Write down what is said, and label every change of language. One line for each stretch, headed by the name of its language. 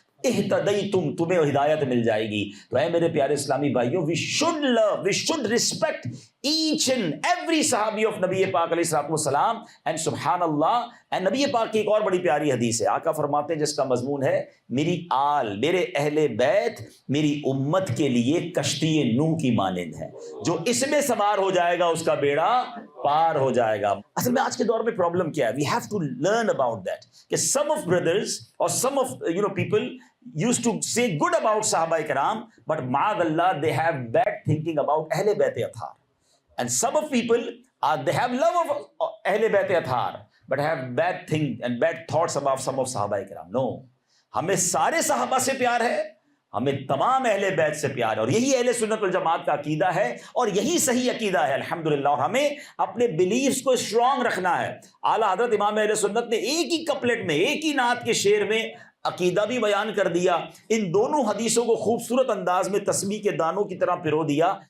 Urdu: اہتدیتم، تمہیں ہدایت مل جائے گی. تو اے میرے پیارے اسلامی بھائیوں،
English: we should love, we should respect each and every
Urdu: صحابی of نبی پاک علیہ الصلوۃ والسلام. and سبحان اللہ، and نبی پاک کی ایک اور بڑی پیاری حدیث ہے، آقا فرماتے ہیں جس کا مضمون ہے میری آل، میرے اہل بیت میری امت کے لیے کشتی نوح کی مانند ہے، جو اس میں سوار ہو جائے گا اس کا بیڑا پار ہو جائے گا. اصل میں آج کے دور میں پرابلم کیا ہے،
English: we have to learn about that کہ some of brothers or some of people used to say good about صحابہ کرام, but معاذ اللہ they have bad thinking about اہل بیت اطہار. And some of people they have love of اہل بیت اطہار but have bad thing and bad thoughts about some of صحابہ کرام.
Urdu: No, ہمیں سارے صحابہ سے پیار ہے، ہمیں تمام اہل بیت سے پیار ہے، اور یہی اہل سنت والجماعت کا عقیدہ ہے، اور یہی صحیح عقیدہ ہے الحمدللہ. اور ہمیں اپنے بلیفز کو اسٹرانگ رکھنا ہے. اعلیٰ حضرت امام اہل سنت نے ایک ہی کپلٹ میں، ایک ہی نعت کے شعر میں عقیدہ بھی بیان کر دیا، ان دونوں حدیثوں کو خوبصورت انداز میں تسبیح کے دانوں کی طرح پرو دیا.